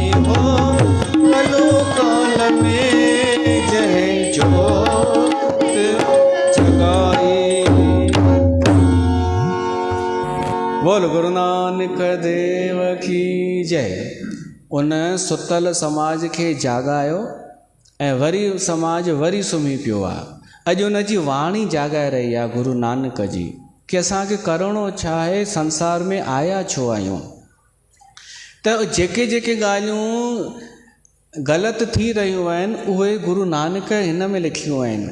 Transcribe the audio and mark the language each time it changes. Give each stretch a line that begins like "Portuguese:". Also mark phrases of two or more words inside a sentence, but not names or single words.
Sindhi: हो कलु काल में जहें जोत जगाई।
Hindi: बोल गुरु नानक देव की जय।
Sindhi: उन सुतल समाज खे जागायो ऐं वरी समाज वरी सुम्ही पियो आहे। अॼु उन जी वाणी जागाए रही आहे गुरु नानक जी कि असांखे करिणो छा आहे, संसार में आया छो आहियूं। त जेके जेके ॻाल्हियूं ग़लति थी रहियूं आहिनि उहे गुरु नानक हिन में लिखियूं आहिनि।